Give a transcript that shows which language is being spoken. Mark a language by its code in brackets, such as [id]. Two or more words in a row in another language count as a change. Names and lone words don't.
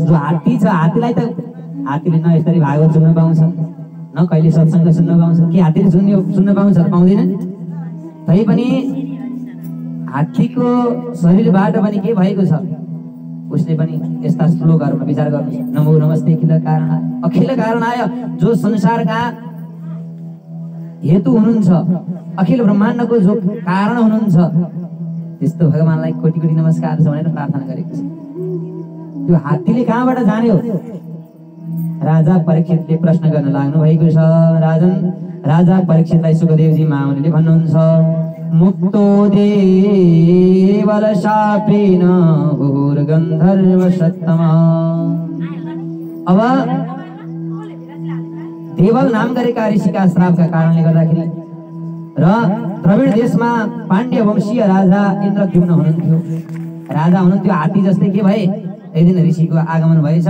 [ne] जो हात्ती छ, हात्तीलाई त हात्तीले न यसरी भागवत सुन्न पाउँछ, न कहिले सत्सङ्ग सुन्न पाउँछ। के हात्तीले सुन्न पाउँछ? पाउँदैन। तैपनि हात्तीको शरीरबाट पनि के भएको छ? उसले पनि यस्ता श्लोकहरूमा विचार गर्नुहोस्। [sa] नमो नमस्ते अखिल कारणाय, [ne] जो संसारका हेतु हुनुहुन्छ, अखिल ब्रह्माण्डको जो कारण हुनुहुन्छ, त्यस्तो भगवानलाई कोटी कोटी नमस्कार छ भनेर प्रार्थना गरेको छ। त्यो हात्तीले कहाँबाट जान्यो? राजा परीक्षितले प्रश्न गर्न लाग्नु भएको छ। राजा परीक्षितलाई सुखदेवजी महामुनिले भन्नुहुन्छ, [sa] मुक्तो देवल शापेन भूर्गन्धर्व सत्तमा। [ne] अब देवल नाम गरेका ऋषिका श्रापका कारणले गर्दाखेरि र द्रविड देशमा पाण्ड्य वंशीय राजा इन्द्रद्युम्न हुनुहुन्थ्यो। राजा हुनुहुन्थ्यो। हात्ती जस्तै के भए? एक दिन ऋषिको आगमन भएछ।